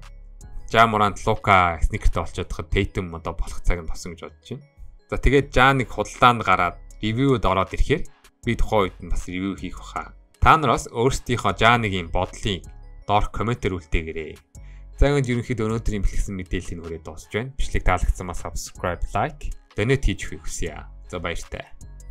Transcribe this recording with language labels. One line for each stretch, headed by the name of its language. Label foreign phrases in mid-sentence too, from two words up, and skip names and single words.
Mongolian: Ja Morant, Luka sneaker-тэй болчиход хад Tatum одоо болох цаг нь болсон гэж бодож байна. За тэгээд Ja-1 худалдаанд гараад ревьюд ороод ирэхээр би тухайн үед нь бас ревью хийх баха. Та нар бас өөрсдийнхөө Ja-1-ийн бодлыг доор комментээр үлдээгээрэй. За ингээд ерөнхийдөө өнөөдрийн бэлтгэсэн мэдээллийг хүрээд дуусч байна. Бичлэг таалагдсан бас
English: subscribe, like, donate
Mongolian: хийж өгөхийг хүсье. За баяртай.